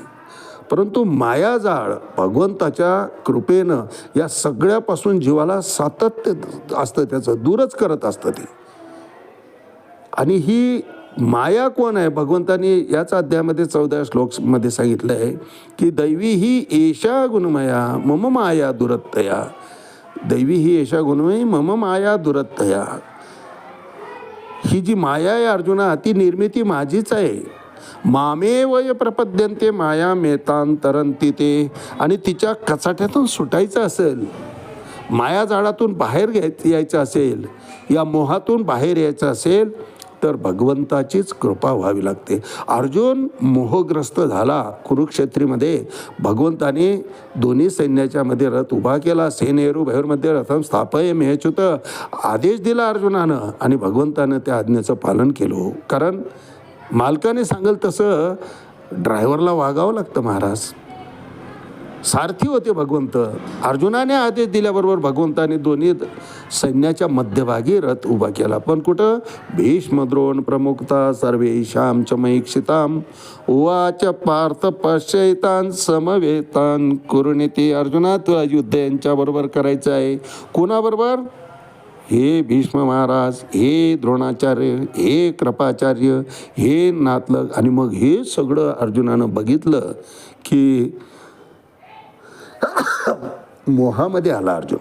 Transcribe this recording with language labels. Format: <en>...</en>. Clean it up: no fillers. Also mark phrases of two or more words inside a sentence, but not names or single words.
<mr>परंतु मायाजाळ भगवंताच्या कृपेनं या सगळ्यापासून जीवाला सातत्य असतं, त्याचं दूरच करत असतं ते. आणि ही माया कोण आहे, भगवंतांनी याच अध्यायामध्ये 14 श्लोकमध्ये सांगितलं आहे की</mr> <sa>दैवी ही एषा गुणमया मम माया दुरत्तया. दैवी ही एषा गुणमयी मम माया दुरत्तया.</sa> <mr>ही जी माया आहे अर्जुना, ती निर्मिती माझीच आहे.</mr> <sa>मामेवय प्रपद्यन्ते माया मेतांतरंती ते.</sa> <mr>आणि तिच्या कचाट्यातून सुटायचं असेल, मायाजाळातून बाहेर यायचं असेल, या मोहातून बाहेर यायचं असेल तर भगवंताचीच कृपा व्हावी लागते. अर्जुन मोहग्रस्त झाला. कुरुक्षेत्रीमध्ये भगवंताने दोन्ही सैन्याच्या मध्ये रथ उभा केला.</mr> <sa>सेनेरू भैरमध्ये रथम स्थापय मेहच्युत</sa> <mr>आदेश दिला अर्जुनानं आणि भगवंतानं त्या आज्ञेचं पालन केलं. कारण मालकाने सांगेल तसं ड्रायव्हरला वागावं लागतं महाराज. सारथी होते भगवंत. अर्जुनाने आदेश दिल्याबरोबर भगवंताने दोन्ही सैन्याच्या मध्यभागी रथ उभा केला. पण कुठं?</mr> <sa>भीष्म द्रोण प्रमुखता सर्वेषां च मयीक्षितां उवाच पार्थ पश्यैतान् समवेतान् कुरुनीति.</sa> <mr>अर्जुना, तुला युद्ध यांच्याबरोबर करायचं आहे. कोणाबरोबर? हे भीष्म महाराज, हे द्रोणाचार्य, हे कृपाचार्य, हे नातलग. आणि मग हे सगळं अर्जुनानं बघितलं की मोहामध्ये आला अर्जुन.</mr>